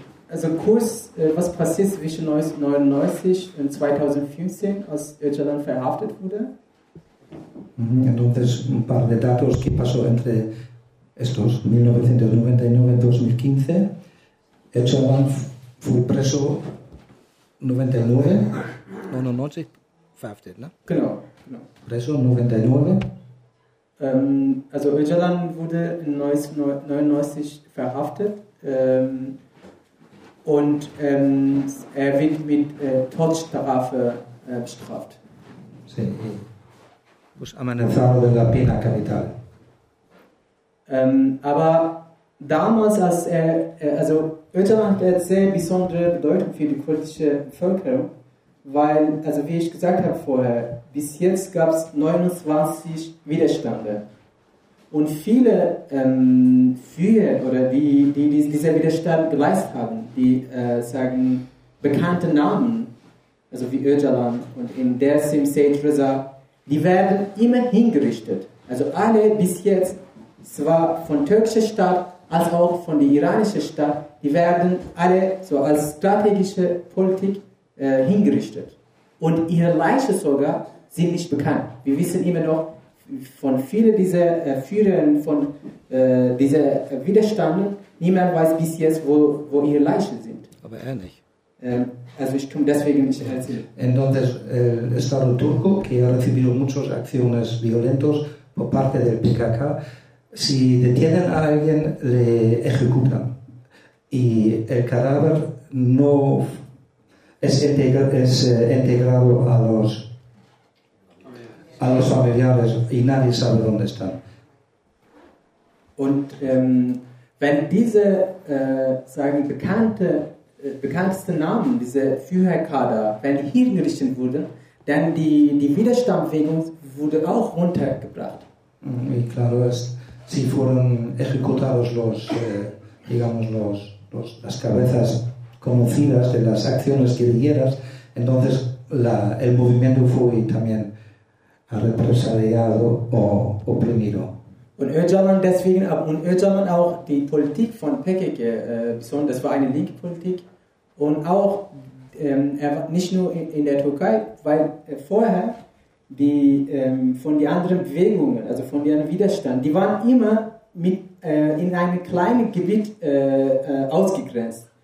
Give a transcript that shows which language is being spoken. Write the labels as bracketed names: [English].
[German] Also kurz, was passiert zwischen 1999 und 2015, als Öcalan verhaftet wurde? [Spanish] Entonces, un par de datos que pasó entre estos 1999 y 2015. Öcalan fue preso 99. 99, [German] verhaftet, [Spanish] ¿no? [German] Genau. [Spanish] Preso 99. [German] Also Öcalan wurde 1999 verhaftet. Und er wird mit Todesstrafe bestraft. [Spanish] Sí. Pues amenazado de la pena capital. [German] Aber damals, als er, also Öcalan hat sehr besondere Bedeutung für die kurdische Bevölkerung, weil, also wie ich gesagt habe vorher, bis jetzt gab es 29 Widerstände. Und viele früher oder die dieser Widerstand geleistet haben, die sagen bekannte Namen, also wie Öcalan und in Dersim Seyit Rıza, die werden immer hingerichtet. Also alle bis jetzt, zwar von türkischer Stadt als auch von der iranischen Stadt, die werden alle so als strategische Politik hingerichtet. Und ihre Leiche sogar sind nicht bekannt. Wir wissen immer noch von vielen dieser Führern von dieser Widerstand, niemand weiß bis jetzt, wo ihre Leichen sind. Aber er nicht. Also ich tue deswegen nicht erzählen. [Spanish] Entonces, el Estado turco, que ha recibido muchas acciones violentas por parte del PKK, si detienen a alguien, le ejecutan. Y el cadáver no es integrado a los familiares y nadie sabe dónde están. [German] Und wenn diese sagen bekannteste Namen, diese Führerkader, wenn die hier gerichtet wurden, dann die Widerstandsbewegung wurde auch runtergebracht. [Spanish] Y claro es, si fueron ejecutados los digamos las cabezas conocidas de las acciones guerrilleras, entonces el movimiento fue también represaliado o oprimido. [German] Und Öcalan deswegen, und Öcalan auch die Politik von PKK, besonders war eine linke Politik, und auch er war nicht nur in der Türkei, weil vorher die von den anderen Bewegungen, also von deren Widerstand, die waren immer mit in einem kleinen Gebiet ausgegrenzt.